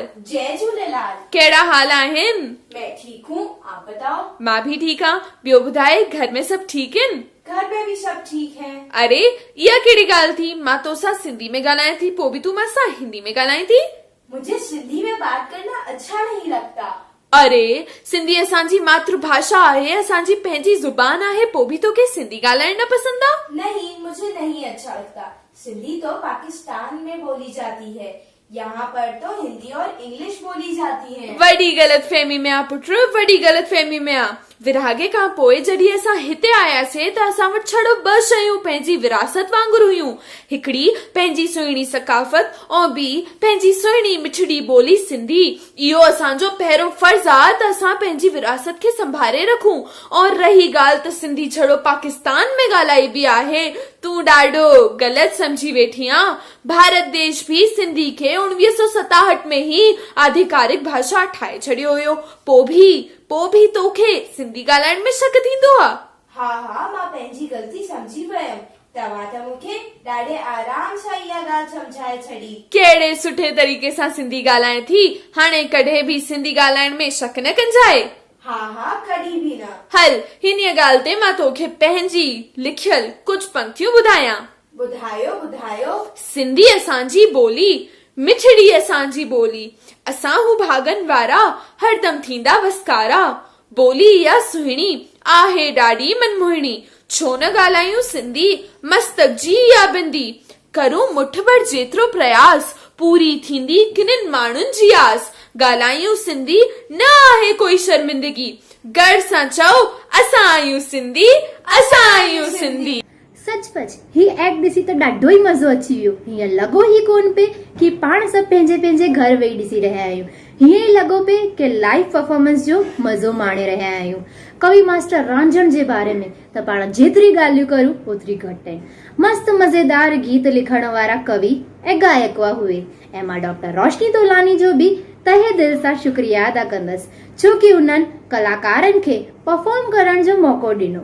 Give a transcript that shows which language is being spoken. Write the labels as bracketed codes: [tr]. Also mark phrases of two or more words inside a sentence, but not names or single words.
[sd] जय झूलेलाल। कहिड़ा हाल आहिनि? [hi] मैं ठीक हूँ, आप बताओ। [sd] मां भी ठीक आं। ॿियो ॿुधाए, घर में सब ठीक आहिनि? [hi] घर में भी सब ठीक है। [sd] अरे इहा कहिड़ी ॻाल्हि थी? मां तोसां सिंधी में ॻाल्हायां थी, पोइ बि तूं मूंसां हिंदी में ॻाल्हाईं थी। [hi] मुझे सिंधी में बात करना अच्छा नहीं लगता। [sd] अरे सिंधी असांजी मातृभाषा आहे, असांजी पंहिंजी ज़ुबान आहे, पोइ बि तोखे सिंधी ॻाल्हाइण न पसंद आहे? [hi] नहीं, मुझे नहीं अच्छा लगता। सिंधी तो पाकिस्तान में बोली जाती है, यहाँ पर तो हिंदी और इंग्लिश बोली जाती है। [sd] वॾी ग़लतफहमी में आ पुट, वॾी ग़लतफहमी में आ। विरहाङे खां पोइ जॾहिं असां हिते आयासीं त असां वटि छड़ो 2 शयूं पंहिंजी विरासत वांगुरु हुयूं। हिकिड़ी पंहिंजी सुहिणी सकाफ़त ऐं ॿी पंहिंजी सुहिणी मिठड़ी ॿोली सिंधी। इहो असांजो पहिरियों फर्ज़ आहे त असां पंहिंजी विरासत खे संभाले रखूं। और रही ॻाल्हि त सिंधी छड़ो पाकिस्तान में ॻाल्हाइबी आहे, तूं ॾाढो ग़लति समझी वेठी आं। भारत देश भी सिंधी खे 1967 में ही आधिकारिक भाषा ठाहे छॾियो हुयो। पोइ भी तोखे सिंधी ॻाल्हाइण में शक थींदो आहे? हा मां पंहिंजी ग़लती समझी वयमि। तव्हां त मूंखे ॾाढे आराम सां इहा ॻाल्हि समझाए छॾी। कहिड़े सुठे तरीक़े सां सिंधी ॻाल्हाए थी। हाणे कॾहिं बि सिंधी ॻाल्हाइण में शक न कजांइ। हा कॾहिं बि न। हल हिन ॻाल्हि ते मां तोखे पंहिंजी लिखियल कुझु पंक्तियूं ॿुधायां। ॿुधायो। सिंधी असांजी ॿोली, मिठड़ी असांजी ॿोली, असां हू भागन वारा हरदम थींदा वसकारा। ॿोली इहा सुहिणी आहे ॾाढी मनमोहिणी, छो न ॻाल्हायूं सिंधी मस्तक जी इहा बिंदी। करूं मुठ भर जेतिरो प्रयास, पूरी थींदी किननि माण्हुनि जी आस। ॻाल्हायूं सिंधी न आहे कोई शर्मिंदगी, गर्व सां चओ असां आहियूं सिंधी, असां आहियूं सिंधी। सचपच ही एक्ट ॾिसी त ॾाढो ई मज़ो अची वियो। हीअं लॻो ई कोन पे कि पाण सभु पंहिंजे घर वेही ॾिसी रहिया आहियूं। हीअं ई लॻो पे कि [en] live performance [sd] जो मज़ो माणे रहिया आहियूं। कवि मास्टर रांझण जे बारे में त पाण जेतिरी ॻाल्हियूं करूं ओतिरी घटि आहिनि। मस्त मज़ेदार गीत लिखण वारा कवि ऐं गायक हुए। ऐं मां डॉक्टर रोशनी तोलानी जो बि तहे दिल सां शुक्रिया अदा कंदसि, छो कि उन्हनि कलाकारनि खे परफॉर्म करण जो मौक़ो ॾिनो।